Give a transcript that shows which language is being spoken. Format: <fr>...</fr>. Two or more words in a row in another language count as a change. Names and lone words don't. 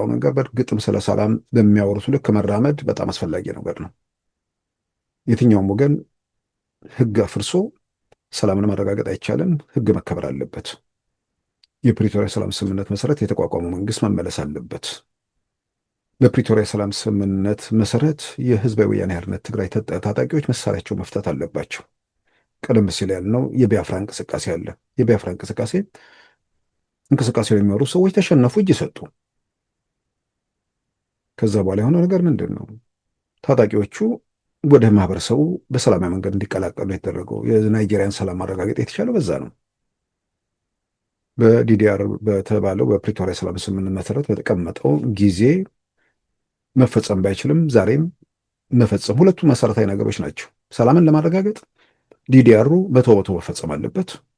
<am>ነገር በእርግጥም ስለ ሰላም በሚያወሩት ልክ መራመድ በጣም አስፈላጊ ነገር ነው። የትኛውም ወገን ህግ አፍርሶ ሰላምን ማረጋገጥ አይቻልም። ህግ መከበር አለበት። የፕሪቶሪያ ሰላም ስምምነት መሰረት የተቋቋመው መንግስት መመለስ አለበት። በፕሪቶሪያ ሰላም ስምምነት መሰረት የህዝባዊ ወያነ ሓርነት ትግራይ ታጣቂዎች መሳሪያቸው መፍታት አለባቸው። ቀደም ሲል ያልነው የቢያፍራ እንቅስቃሴ አለ። የቢያፍራ እንቅስቃሴውን የሚመሩ ሰዎች ተሸነፉ፣ እጅ ሰጡ። ከዛ በኋላ የሆነው ነገር ምንድን ነው? ታጣቂዎቹ ወደ ማህበረሰቡ በሰላማዊ መንገድ እንዲቀላቀሉ የተደረገው የናይጄሪያን ሰላም ማረጋገጥ የተቻለው በዛ ነው። በዲዲአር በተባለው በፕሪቶሪያ ሰላም ስምምነት መሰረት በተቀመጠው ጊዜ መፈጸም ባይችልም ዛሬም መፈጸም ሁለቱ መሰረታዊ ነገሮች ናቸው። ሰላምን ለማረጋገጥ ዲዲአሩ በመቶ መፈጸም አለበት።</am>